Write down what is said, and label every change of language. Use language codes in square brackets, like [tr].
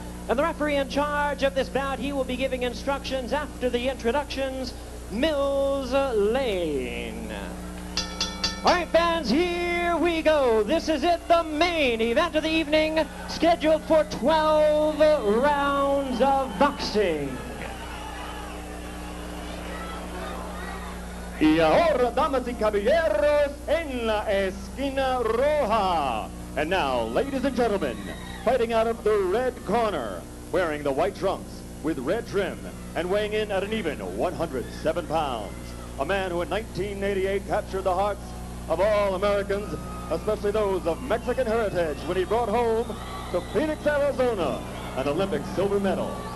[en] And the referee in charge of this bout, he will be giving instructions after the introductions, Mills Lane. All right, fans, here we go. This is it, the main event of the evening, scheduled for 12 rounds of boxing. [es] Y ahora, damas y caballeros, en la esquina roja. [en] And now, ladies and gentlemen, fighting out of the red corner, wearing the white trunks with red trim and weighing in at an even 107 pounds. A man who in 1988 captured the hearts of all Americans, especially those of Mexican heritage, when he brought home to Phoenix, Arizona, an Olympic silver medal.